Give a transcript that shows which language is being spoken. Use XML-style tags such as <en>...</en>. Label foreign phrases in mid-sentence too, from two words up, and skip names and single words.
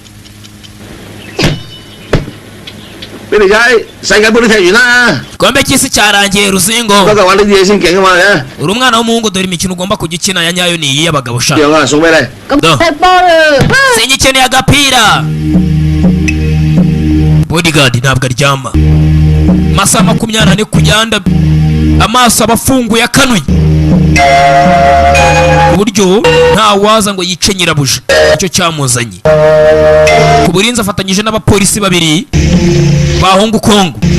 <yue>俾你睇世界盃都踢完啦，</yue> <rw>igikombe cy'isi cyarangiye ruzingo</rw> <yue>嗰嚿玩呢啲嘢先勁啊嘛你。</yue> <rw>uri umwana w'umuhungu dore imikino ugomba kujya ukina ya nyayo ni iyi y'abagabo sha</rw> <yue>有啊，送俾你。咁踢波啦。</yue> <rw>singikeneye agapira bodyguard ntabwo aryama masaha 24 kujyanda amaso abafunguye akanuye uburyo nta waza ngo yice nyirabuja icyo cyamuzanye ku burinzi afatanyije n'abapolisi babiri ba Hong Kong</rw>